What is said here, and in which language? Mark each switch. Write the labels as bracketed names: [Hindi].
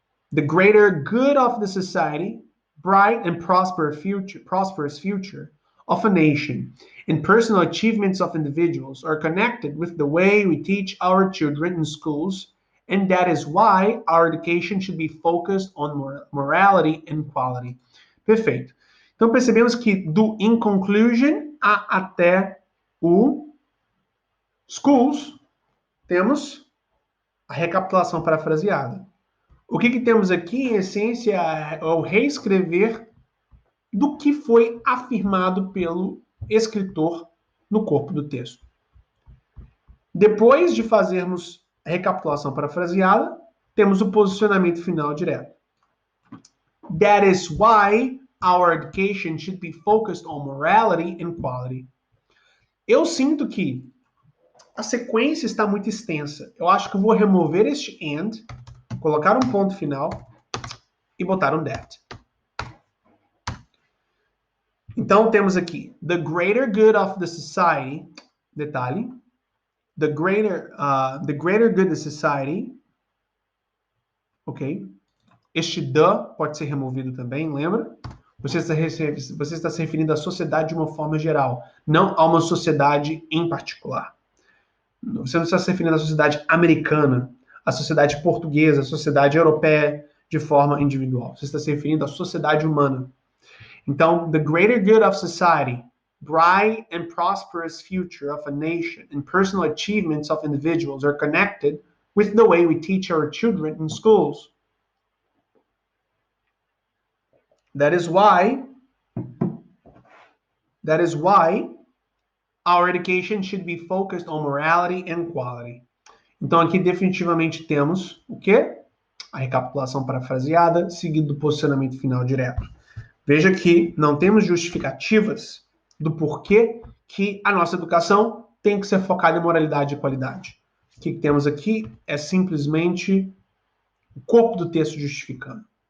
[English] The greater good of the society, bright and prosperous future of a nation, and personal achievements of individuals are connected with the way we teach our children in schools, and that is why our education should be focused on morality and quality. [Portuguese] Perfeito. Então percebemos que do in conclusion até o schools temos a recapitulação parafraseada. O que temos aqui, em essência, é o reescrever do que foi afirmado pelo escritor no corpo do texto. Depois de fazermos a recapitulação parafraseada, temos o posicionamento final direto. [English] That is why our education should be focused on morality and quality. [Portuguese] Eu sinto que a sequência está muito extensa. Eu acho que eu vou remover este and, colocar um ponto final e botar um that. Então, temos aqui, [English] the greater good of the society, detalhe, the greater good of the society, ok? [Portuguese] Este the pode ser removido também, lembra? Você está se referindo à sociedade de uma forma geral, não a uma sociedade em particular. Você não está se referindo à sociedade americana, à sociedade portuguesa, à sociedade europeia de forma individual. Você está se referindo à sociedade humana. [English] Então, the greater good of society, bright and prosperous future of a nation, and personal achievements of individuals are connected with the way we teach our children in schools. That is why our education should be focused on morality and quality. [Portuguese] Então, aqui definitivamente temos o quê? A recapitulação parafraseada, seguido do posicionamento final direto. Veja que não temos justificativas do porquê que a nossa educação tem que ser focada em moralidade e qualidade. O que temos aqui é simplesmente o corpo do texto justificando.